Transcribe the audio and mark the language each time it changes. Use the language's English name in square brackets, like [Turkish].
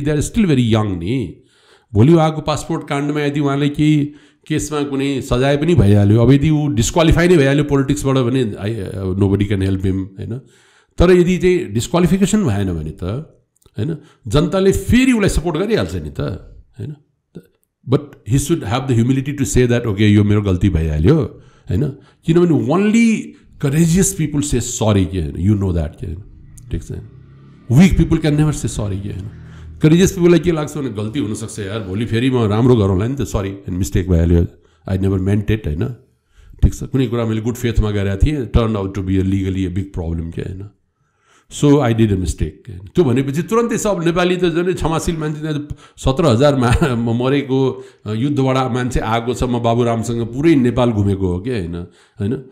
[English] they are still very young [Nepali] नि. भोलि उहाँको पासपोर्ट काण्डमा यदि उहाँले केही केसमा कुनै सजाय पनि भइहाल्यो, अब यदि ऊ डिस्क्वालिफाई नै भइहाल्यो पोलिटिक्सबाट भने [English] nobody can help him [Nepali] होइन. तर यदि चाहिँ डिस्क्वालिफिकेसन भएन भने त होइन जनताले फेरि उसलाई सपोर्ट गरिहाल्छ नि त होइन. [English] but he should have the humility to say that okay [Nepali] यो मेरो गल्ती भइहाल्यो होइन. [English] किनभने only courageous people say sorry के होइन. यु नो द्याट के होइन. [Nepali] ठिक छ. [English] Weak people can never say sorry के होइन. [Nepali] करेजियस पिपुललाई के लाग्छ भने गल्ती हुनसक्छ यार, भोलि फेरि म राम्रो गरौँला नि त, सरी मिस्टेक भइहाल्यो, [English] I never meant it [Nepali] होइन. [English] ठिक छ, [Nepali] कुनै कुरा मैले गुड फेथमा गरेको थिएँ, [English] Turn out to be a legally a big problem के होइन. So I did a mistake. [Nepali] त्यो भनेपछि तुरन्तै सब नेपाली त झन् क्षमाशील मान्छे, 17,000 मरेको युद्धबाट मान्छे आएको छ. म बाबुरामसँग पुरै नेपाल घुमेको हो कि होइन होइन.